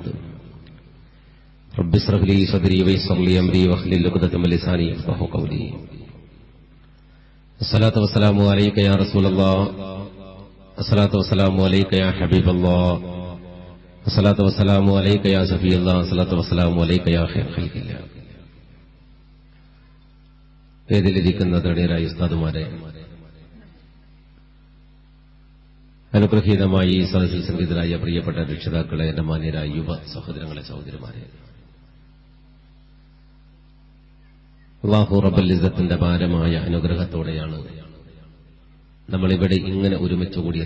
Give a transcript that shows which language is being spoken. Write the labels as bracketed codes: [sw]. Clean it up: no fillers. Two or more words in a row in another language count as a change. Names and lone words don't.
[ar] رب اشرح لي صدري ويسر لي أمري واحلل عقدة من لساني يفقهوا قولي. الصلاة والسلام عليك يا رسول الله، الصلاة والسلام عليك يا حبيب الله، الصلاة والسلام عليك يا صفي الله، الصلاة والسلام عليك يا خير خلق الله. [ml] വേദിയിലിരിക്കുന്ന തടയരായ ഉസ്താദുമാരെ, അനുഗ്രഹീതമായി ഈ സദസ്സിൽ സംഗീതരായ പ്രിയപ്പെട്ട രക്ഷിതാക്കളെ, എന്റെ മാന്യരായ യുവ സഹോദരങ്ങളെ, സഹോദരിമാരെ, അല്ലാഹു റബ്ബുൽ ഇസ്സത്തിന്റെ ഭാരമായ അനുഗ്രഹത്തോടെയാണ് നമ്മളിവിടെ ഇങ്ങനെ ഒരുമിച്ച് കൂടിയത്.